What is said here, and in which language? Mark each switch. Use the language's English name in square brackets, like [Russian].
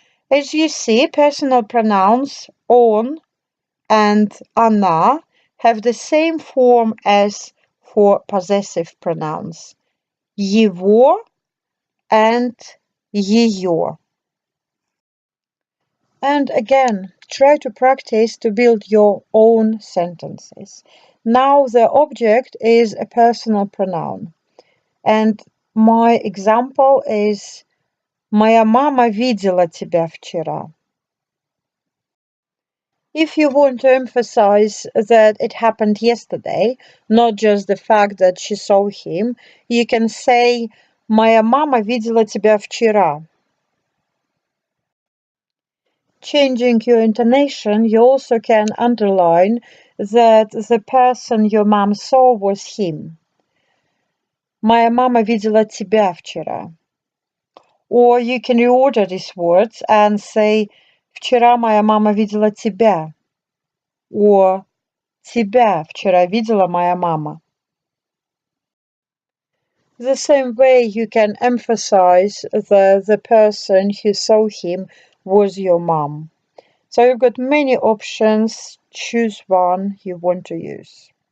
[English] As you see, personal pronouns он and она have the same form as for possessive pronouns. [Russian] Его and ее. [English] And again, try to practice to build your own sentences. Now the object is a personal pronoun. And my example is [Russian] Моя мама видела тебя вчера. [English] If you want to emphasize that it happened yesterday, not just the fact that she saw him, you can say [Russian] Моя мама видела тебя вчера. [English] Changing your intonation, you also can underline that the person your mom saw was him. [Russian] Моя мама видела тебя вчера. [English] Or you can reorder these words and say [Russian] Вчера моя мама видела тебя. [English] Or [Russian] тебя вчера видела моя мама. [English] The same way you can emphasize that the person who saw him was your mom. So you've got many options. Choose one you want to use.